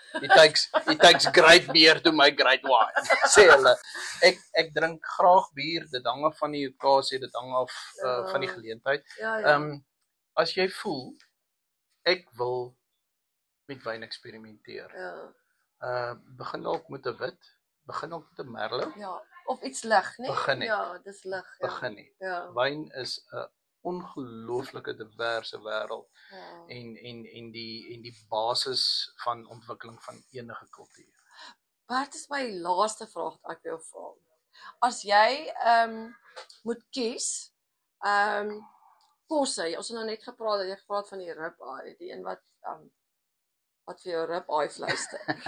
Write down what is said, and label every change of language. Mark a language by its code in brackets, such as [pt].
[en] It takes great beer to make great wine. [af] Sê hulle. Ek drink graag bier, dit hang af van die okasie, dit hang af van die geleentheid. Ja. As jy voel ek wil met wyn eksperimenteer. Ja. Begin dalk met 'n wit, begin dalk met 'n merlot. Ja. Of iets lig, né? Begin net. Ja, dis lig. Ja. Begin nie. Ja. Wyn is 'n ongelooflike diverse wêreld Ja. en die basis van ontwikkeling van enige kultuur. Wat is my laaste vraag wat ek jou vra? As jy moet kies kosse, ons het nou net gepraat van die ribeye, die een wat vir jou ribeye vleis te.